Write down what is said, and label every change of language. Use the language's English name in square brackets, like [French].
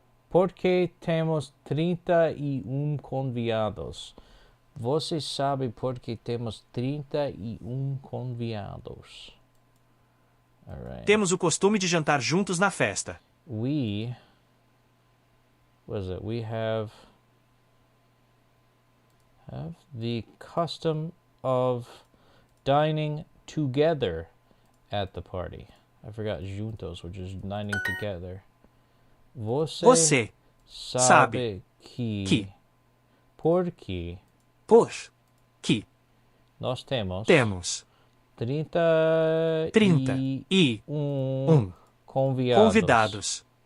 [Portuguese] Porque temos 31 convidados. Você sabe por que temos 31 convidados. [English] All right. [Portuguese] Temos o costume de jantar juntos na festa. [English] We have the custom of dining together at the party. I forgot juntos, which is dining together. [Portuguese] Você sabe que por que nós temos 31 convidados.